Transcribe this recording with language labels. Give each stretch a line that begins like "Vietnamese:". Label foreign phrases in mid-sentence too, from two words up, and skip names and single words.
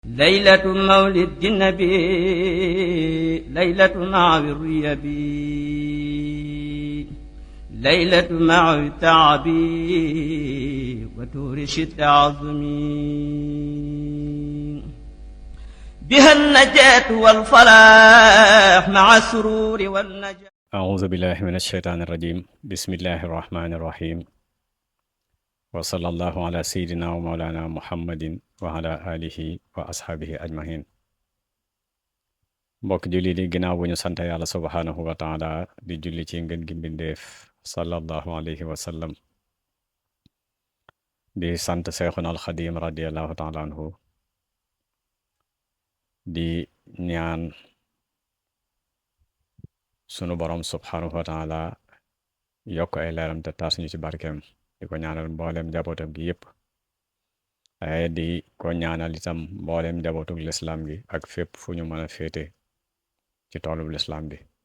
Arabic: ليلة مولد النبي ليلة مع الريبي ليلة مع التعبي وتورش التعظمي بها النجاة والفلاح مع السرور والنجاة. أعوذ بالله من الشيطان الرجيم. بسم الله الرحمن الرحيم. وصلى الله على سيدنا ومولانا محمد وعلى آله وأصحابه أجمعين.
Wolof: mbokk julli di ginnaaw bu ñu sant yàlla
Arabic: سبحانه وتعالى
Wolof: di julli ci ngën gi mbindeef
Arabic: صلى الله عليه وسلم
Wolof: di sant Seexuna alxadim
Arabic: رضي الله تعالى عنه
Wolof: di ñaan sunu borom
Arabic: سبحانه وتعالى
Wolof: yokk ay leeram te taas ñu ci barkeem di ko ñaanal mboolem njabootam gi yépp waaye di ko ñaanal itam mboolem njabootug lislaam gi ak fépp fu ñu mën a féete ci toolub lislaam bi